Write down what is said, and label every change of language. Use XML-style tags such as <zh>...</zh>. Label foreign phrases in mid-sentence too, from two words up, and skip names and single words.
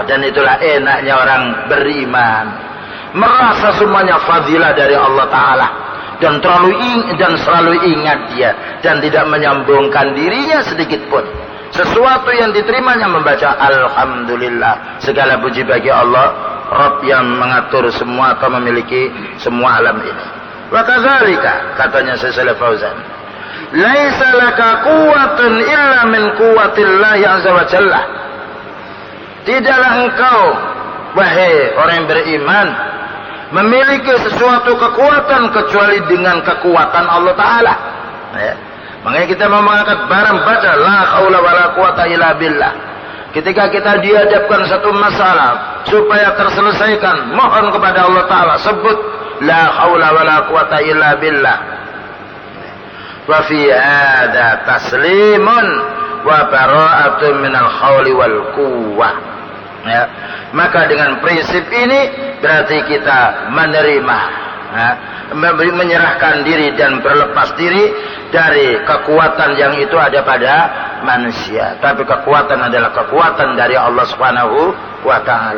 <id>Dan itulah enaknya orang beriman, merasa semuanya fadilah dari Allah Ta'ala, dan selalu ingat dia, dan tidak menyombongkan dirinya sedikit pun. Sesuatu yang diterimanya membaca alhamdulillah, segala puji bagi Allah Rabb yang mengatur semua atau memiliki semua alam ini.</id> <ar>وكذلك,</ar> <id>katanya Syekh Shalih Fauzan,</id> <ar>ليس لك قوة إلا من قوة الله عز وجل.</ar> <id>Tidaklah engkau, wahai orang yang beriman, memiliki sesuatu kekuatan kecuali dengan kekuatan Allah Ta'ala, ya. Makanya kita mau mengangkat barang, baca</id> <ar>لا حول ولا قوة إلا بالله.</ar> <id>Ketika kita dihadapkan satu masalah supaya terselesaikan, mohon kepada Allah Ta'ala, sebut</id> <ar>لا حول ولا قوة إلا بالله. وفي هذا تسليم وبراءة من الحول والقوة,</ar> <id>ya. Maka dengan prinsip ini berarti kita menerima, ya, menyerahkan diri dan berlepas diri dari kekuatan yang itu ada pada manusia, tapi kekuatan adalah kekuatan dari Allah</id> <ar>سبحانه وتعالى.</ar>